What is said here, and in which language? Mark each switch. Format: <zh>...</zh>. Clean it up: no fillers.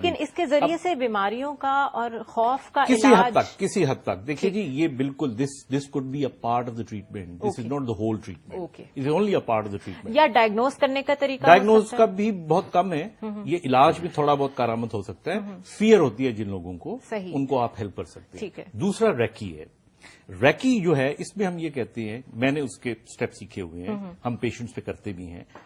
<ur>لیکن اس کے ذریعے سے بیماریوں کا اور خوف کا کسی حد تک دیکھیے جی, یہ بالکل</ur> <en>This could be a part of the treatment. This is not the whole treatment. It is only a part of the treatment.</en> <ur>یا ڈائگنوز کرنے کا طریقہ ڈائگنوز کا بھی بہت کم ہے. یہ علاج میں تھوڑا بہت کارآمد ہو سکتا ہے. فیئر ہوتی ہے جن لوگوں کو, ان کو آپ ہیلپ کر سکتے ہیں. ٹھیک ہے. دوسرا ریکی ہے. ریکی جو ہے اس میں ہم یہ کہتے ہیں, میں نے اس کے اسٹیپ سیکھے ہوئے ہیں, ہم پیشنٹس پہ کرتے بھی ہیں.</ur>